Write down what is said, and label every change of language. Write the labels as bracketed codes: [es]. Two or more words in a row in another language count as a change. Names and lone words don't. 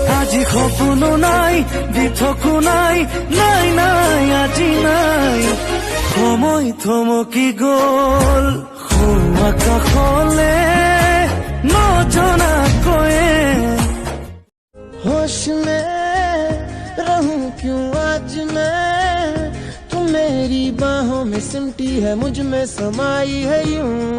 [as] আজি সপোনো নাই দিঠকো নাই নাই নাই আজি নাই সময় থমকি গল আকাশলে নজনাকৈয়ে [hi] होश में रहूं क्यों आज मैं तू मेरी बाहों में सिमटी है मुझ में समाई है यूं